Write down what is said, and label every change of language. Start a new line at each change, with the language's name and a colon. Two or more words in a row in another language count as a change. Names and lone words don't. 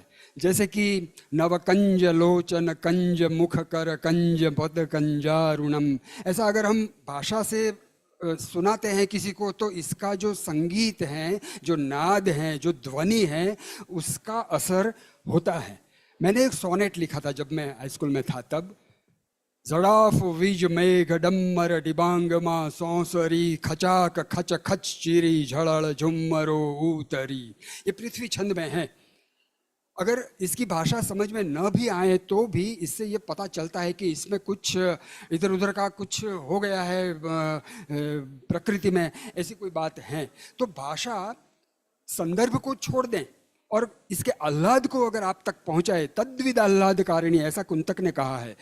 Hindi: जैसे कि
Sanskrit: नवकंज लोचन कंज मुख कर कंज पद कंजारुणम,
Hindi: ऐसा अगर हम भाषा से सुनाते हैं किसी को तो इसका जो संगीत है, जो नाद है, जो ध्वनि है, उसका असर होता है। मैंने एक सोनेट लिखा था जब मैं
English: high school
Hindi: में था तब, जड़ाफ विज मेघ डम्मर डिबांगमा सौसरी खचाक खच खच चिरी झड़ड़ झुम्मरो उतरी। ये पृथ्वी छंद में है। अगर इसकी भाषा समझ में न भी आए तो भी इससे ये पता चलता है कि इसमें कुछ इधर उधर का कुछ हो गया है प्रकृति में, ऐसी कोई बात है। तो भाषा संदर्भ को छोड़ दें और इसके आह्लाद को अगर आप तक पहुंचाए,
Sanskrit: तद्विद आह्लादकारिणी,
Hindi: ऐसा कुंतक ने कहा है।